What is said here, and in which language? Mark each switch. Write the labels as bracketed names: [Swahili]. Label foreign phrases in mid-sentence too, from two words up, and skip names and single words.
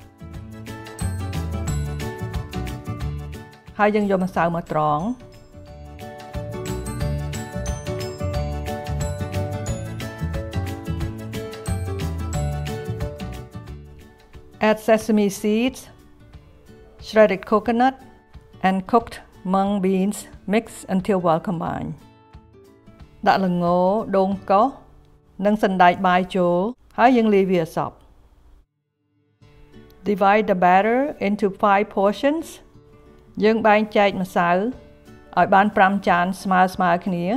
[Khmer] ហើយយើងយកម្សៅមកត្រង [English] Add sesame seeds, shredded coconut and cooked mung beans. Mix until well combined. [Khmer] ដាក់ល្ងដូងកោសនិងសណ្តែកបាយចូលហើយយើងលាយវាឲ្យសព្វ [English] Divide the batter into 5 portions. [Khmer] យើងបែងចែកម្សៅឲ្យបាន5ចានស្មើៗគ្នា